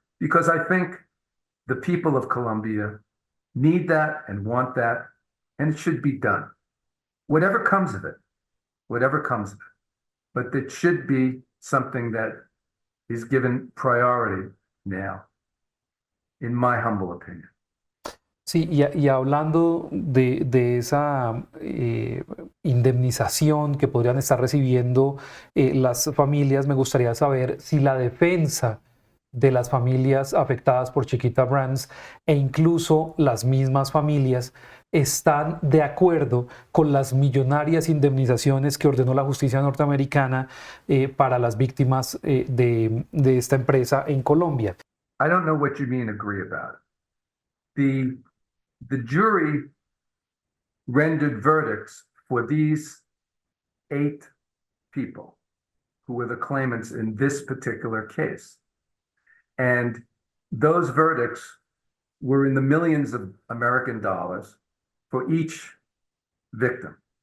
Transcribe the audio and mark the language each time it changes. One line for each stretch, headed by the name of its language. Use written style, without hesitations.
English: Because I think the people of Colombia need that and want that, and it should be done. Whatever comes of it, whatever comes of it. But it should be something that is given priority now, in my humble opinion.
Spanish: Sí, y hablando de esa indemnización que podrían estar recibiendo las familias, me gustaría saber si la defensa de las familias afectadas por Chiquita Brands e incluso las mismas familias están de acuerdo con las millonarias indemnizaciones que ordenó la justicia norteamericana para las víctimas de esta empresa en Colombia.
English: I don't know what you mean agree about it. The jury rendered verdicts for these 8 people who were the claimants in this particular case. And those verdicts were in the millions of American dollars for each victim.